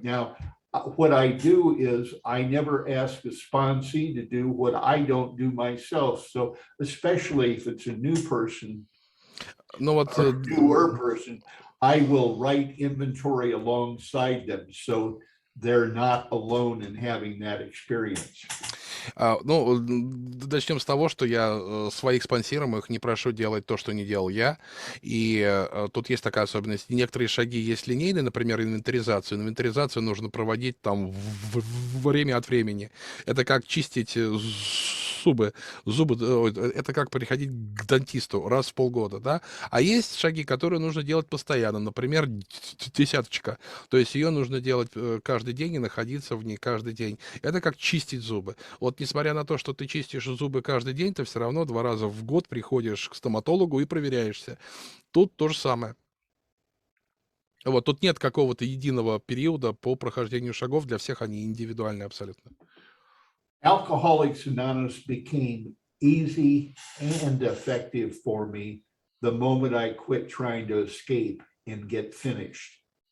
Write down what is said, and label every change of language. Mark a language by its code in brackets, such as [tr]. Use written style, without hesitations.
[en] Now, what I do is I never ask a sponsee to do what I don't do myself. So especially if it's a new person, [ru] Ну вот, [en] or newer person, I will write inventory alongside them. So they're not alone in having that experience. [ru] ну, начнем с того, что я своих спонсируемых не прошу делать то, что не делал я. И тут есть такая особенность. Некоторые шаги есть линейные, например, инвентаризацию. Инвентаризацию нужно проводить там время от времени. Это как чистить зубы. Это как приходить к дантисту раз в полгода, да? А есть шаги, которые нужно делать постоянно. Например, десяточка. То есть ее нужно делать каждый день и находиться в ней каждый день. Это как чистить зубы. Вот несмотря на то, что ты чистишь зубы каждый день, ты все равно 2 раза в год приходишь к стоматологу и проверяешься. Тут то же самое. Вот, тут нет какого-то единого периода по прохождению шагов, для всех они индивидуальны абсолютно. [en] Alcoholics Anonymous became easy and effective for me the moment I quit trying to escape and get finished.